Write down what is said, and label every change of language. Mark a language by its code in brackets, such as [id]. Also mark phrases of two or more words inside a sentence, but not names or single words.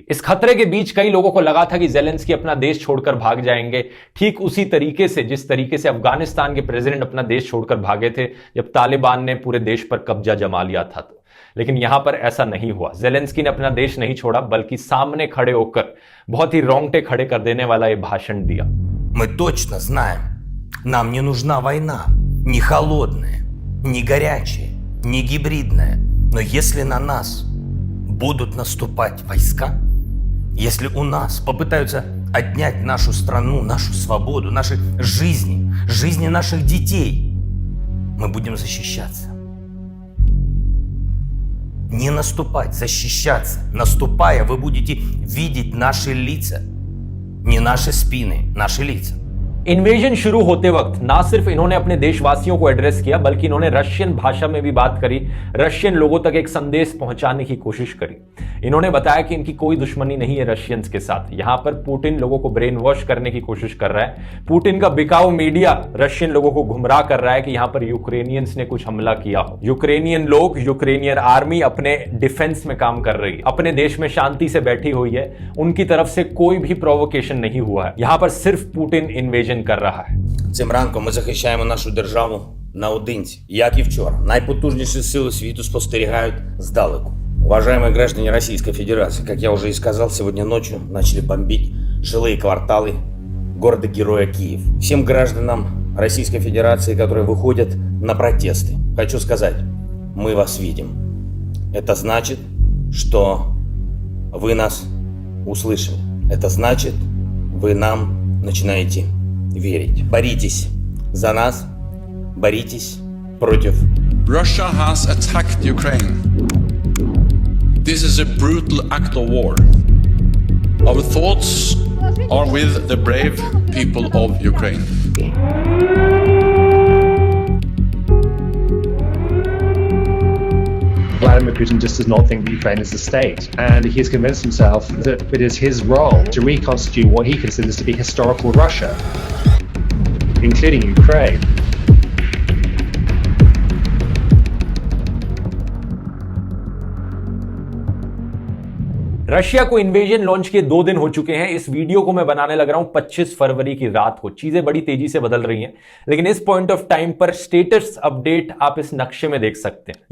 [hi] इस खतरे के बीच कई लोगों को लगा था कि जेलेंस्की अपना देश छोड़कर भाग जाएंगे, ठीक उसी तरीके से जिस तरीके से अफगानिस्तान के प्रेसिडेंट अपना देश छोड़कर भागे थे जब तालिबान ने पूरे देश पर कब्जा जमा लिया था। लेकिन यहां पर ऐसा नहीं हुआ। जेलेंस्की ने अपना देश नहीं छोड़ा, बल्कि सामने खड़े होकर बहुत ही रोंगटे खड़े कर देने वाला यह भाषण दिया। [ru] Мы точно знаем, нам не нужна война, не холодная, не горячая, не гибридная. Но если на нас будут наступать войска, если у нас попытаются отнять нашу страну, нашу свободу, наши жизни, жизни наших детей, мы будем защищаться. Не наступать, защищаться. Наступая, вы будете видеть наши лица. Не наши спины, наши лица. [hi] इन्वेजन शुरू होते वक्त ना सिर्फ इन्होंने अपने देशवासियों को एड्रेस किया, बल्कि इन्होंने रशियन भाषा में भी बात करी, रशियन लोगों तक एक संदेश पहुंचाने की कोशिश करी। इन्होंने बताया कि इनकी कोई दुश्मनी नहीं है रशियंस के साथ। यहां पर पुतिन लोगों को [en] brain wash [hi] करने की कोशिश कर रहा है। पुतिन का बिकाऊ मीडिया रशियन लोगों को गुमराह कर रहा है कि यहां पर यूक्रेनियंस ने कुछ हमला किया हो। यूक्रेनियन लोग, [en] Ukrainian army [hi] अपने डिफेंस में काम कर रही है, अपने देश में शांति से बैठी हुई है। उनकी तरफ से कोई भी प्रोवोकेशन नहीं हुआ है। यहां पर सिर्फ पुतिन इन्वेजन कर रहा है। [uk] Цим ранком ми захищаємо нашу державу наодинці. Як і вчора, найпотужніші сили світу спостерігають здалеку. [ru] Уважаемые граждане Российской Федерации, как я уже и сказал, сегодня ночью начали бомбить жилые кварталы города-героя Киев. Всем гражданам Российской Федерации, которые выходят на протесты, хочу сказать, мы вас видим. Это значит, что вы нас услышали. Это значит, вы нам начинаете верить. Боритесь за нас, боритесь против. [en] Russia has attacked Ukraine. This is a brutal act of war. Our thoughts are with the brave people of Ukraine. Vladimir Putin just does not think that Ukraine is a state, and he has convinced himself that it is his role to reconstitute what he considers to be historical Russia, including Ukraine. [hi] रशिया को [en] invasion launch [hi] किए 2 दिन हो चुके हैं। इस वीडियो को मैं बनाने लग रहा हूं 25 फरवरी की रात को। चीजें बड़ी तेजी से बदल रही हैं, लेकिन इस [en] point of time [hi] पर [en] status update [hi] आप इस नक्शे में देख सकते हैं।